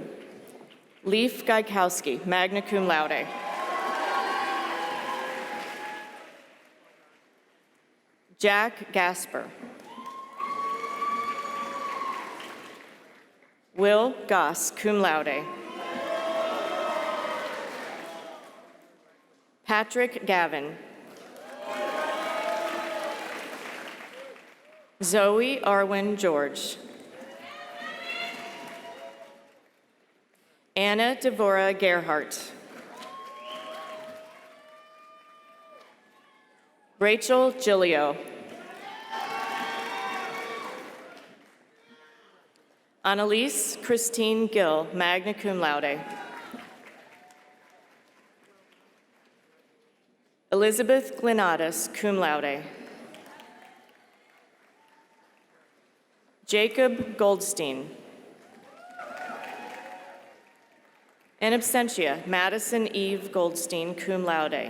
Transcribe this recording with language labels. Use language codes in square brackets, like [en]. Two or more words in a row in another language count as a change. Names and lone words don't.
[en] Leif Gaikowski, [la] magna cum laude. [en] Jack Gasper. Will Goss, [la] cum laude. [en] Patrick Gavin. Zoe Arwin George. Anna Devora Gerhardt. Rachel Gilio. Annalise Christine Gill, [la] magna cum laude. [en] Elizabeth Glenatus, [la] cum laude. [en] Jacob Goldstein. In absentia, Madison Eve Goldstein, [la] cum laude.